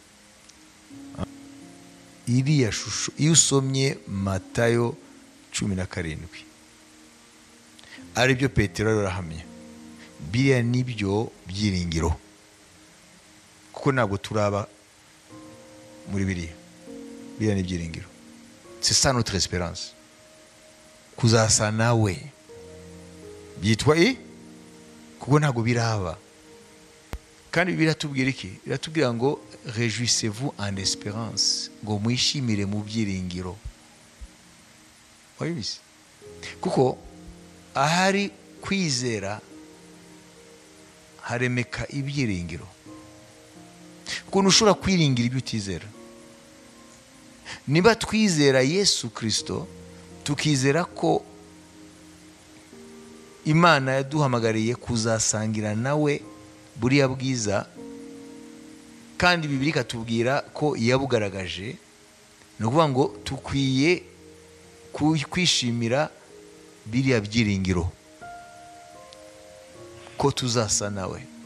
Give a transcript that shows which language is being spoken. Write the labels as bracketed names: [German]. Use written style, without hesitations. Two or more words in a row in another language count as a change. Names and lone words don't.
[Kinyarwanda] Iriya shusho iyo usomye Matayo 17 ari byo Petero arahamya, biriya nibyo byiringiro, kuko ntabwo turaba muri biriya ni byiringiro. [French] C'est ça notre espérance, [Kinyarwanda] kuzasa nawe. Byitwa kuko ntabwo biraba. Kandi biratubwira iki? Biratubwira ngo [French] réjouissez-vous en espérance, [Kinyarwanda] ngo mwishimire mu byiringiro. Wabibise? Kuko ahari kwizera haremeka ibyiringiro. Kuko ntushobora kwiringira ibyo utizera. Niba twizera Yesu Kristo, tukizera ko Imana yaduhamagariye kuzasangira nawe buriya bwiza, kandi Bibiliya ikatubwira ko yabugaragaje, ni ukuvuga ngo tukwiye kwishimira biriya byiringiro ko tuzasa nawe.